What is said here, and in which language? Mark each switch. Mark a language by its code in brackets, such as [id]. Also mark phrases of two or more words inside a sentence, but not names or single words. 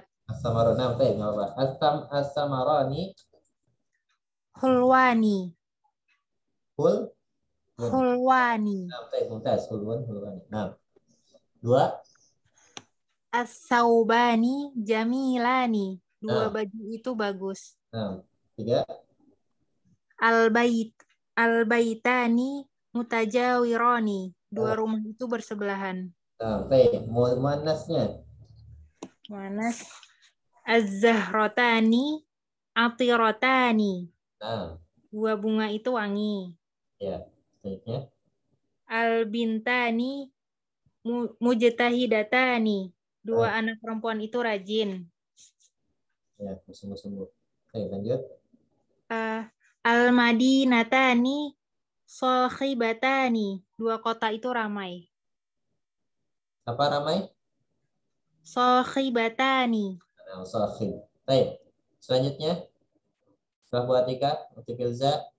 [id] As-samar. Nah, baik, enggak apa. As-samarani [ar] حلوان. حلوان. [id] Nah, baik, Mumtaz. Khulwani. Nah. 2. [ar] الثوبان جميلان. [id] Dua baju itu bagus. Nah, 3. [ar] البيتان متجاوران. [id] Dua rumah itu bersebelahan. Nah, baik. Muannasnya. [ar] مؤنث الزهرتان عاطرتان. [id] Nah. Dua bunga itu wangi. Ya, baiknya. [ar] البنتان مجتهدتان. [id] Dua anak perempuan itu rajin. Ya, sungguh-sungguh. Oke, lanjut. [ar] المدينتان صاخبتان. [id] Dua kota itu ramai. Apa ramai? Sahibatani. Nah, sahib. Baik. Selanjutnya. Setelah Bu Atika, untuk Ilza.